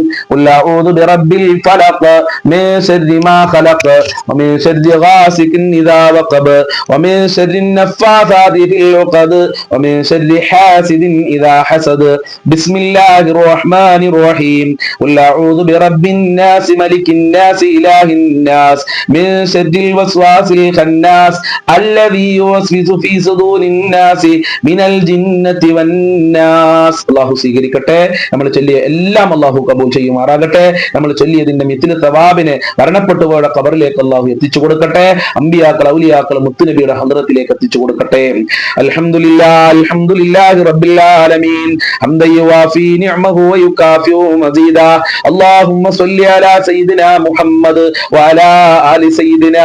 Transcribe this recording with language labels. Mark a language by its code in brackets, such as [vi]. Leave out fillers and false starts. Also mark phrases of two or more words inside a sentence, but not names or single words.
[ar] قل أعوذ برب الفلق من شر ما خلق ومن شر غاسق إذا وقب ومن شر النفاثات في العقد ومن شر حاسد إذا حسد بسم الله الرحمن الرحيم قل أعوذ برب الناس ملك الناس إله الناس من شر الوسواس الخناس الذي يوسوس في صدور الناس من الجنة [ml] والناس അല്ലാഹു സ്വീകരിക്കട്ടെ നമ്മൾ ചൊല്ലിയ എല്ലാം അല്ലാഹു കബൂൽ ചെയ്യുമാറാകട്ടെ നമ്മൾ ചൊല്ലിയതിന്റെ മിത്ല സവാബിനെ മരണപ്പെട്ടുപോയ ഖബറിലേക്ക് അല്ലാഹു എത്തിച്ചു കൊടുക്കട്ടെ അമ്പിയാക്കൾ ഔലിയാക്കൾ മുത്തുനബിയുടെ ഹദ്റത്തിലേക്ക് എത്തിച്ചു കൊടുക്കട്ടെ [ar] الحمد لله رب العالمين حمدا يوافي نعمه ويكافئ مزيده اللهم صل على سيدنا محمد وعلى آل سيدنا